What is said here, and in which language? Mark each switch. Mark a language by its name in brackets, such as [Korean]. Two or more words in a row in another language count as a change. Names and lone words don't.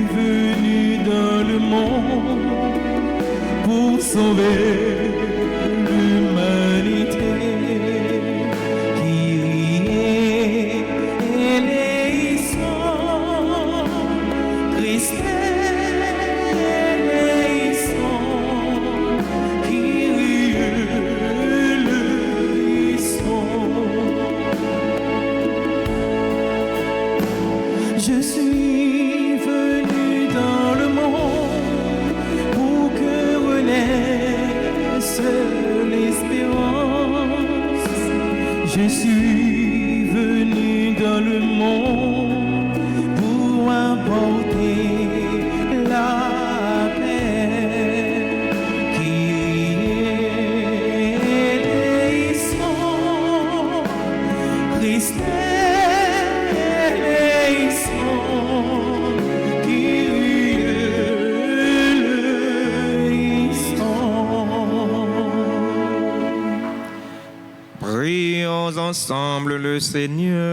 [French] venu dans le monde pour sauver l'humanité. [Greek] Κύριε ελέησον, Χριστέ ελέησον, Κύριε ελέησον. [French] Je suis venu dans le monde pour que renaisse l'espérance. Je suis venu dans le monde pour apporter la paix. [Greek] Κύριε ελέησον, Christ [French] ensemble le Seigneur.